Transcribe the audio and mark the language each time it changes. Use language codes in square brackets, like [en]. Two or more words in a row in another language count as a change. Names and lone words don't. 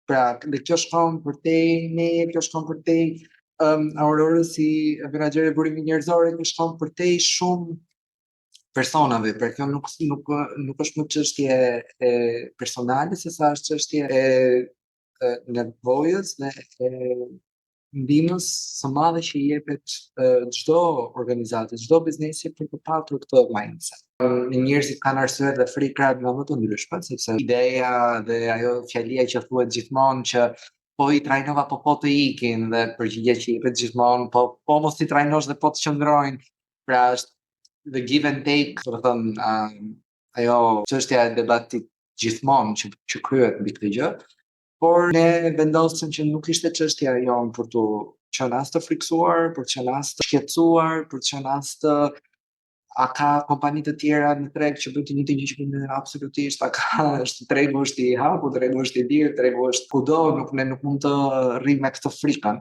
[sq] Pra, dhe kjo shkon për te ne, kjo shkon për te Aurora si menaxhere burimi njerëzor, kjo shkon për te shumë personave, për kjo nuk është më çështje e personale, sesa është çështje e nevojës dhe ndihmës së madhe që I jepet çdo organizate, çdo biznesi për të patur këtë mindset. Njerëzit kanë arsye dhe frika nga më të ndryshme, sepse ideja dhe ajo fjalia që thuhet gjithmonë që po I trajnova po të ikin dhe përgjigja që jepet gjithmonë, po mos I trajnosh dhe po të qëndrojnë. Pra është [en] the give and take, [sq] do të thënë ajo çështja e debatit gjithmonë që kryhet mbi këtë gjë, por ne vendosëm që nuk ishte çështja jonë për të qenë as të friksuar, për të qenë as të shqetësuar, për të qenë as të a ka kompani të tjera në treg që bëjnë të njëjtën gjë që ne absolutisht, a ka tregu është i hapur, tregu është i lirë, tregu është kudo, ne nuk mund të rrim me këtë frikën.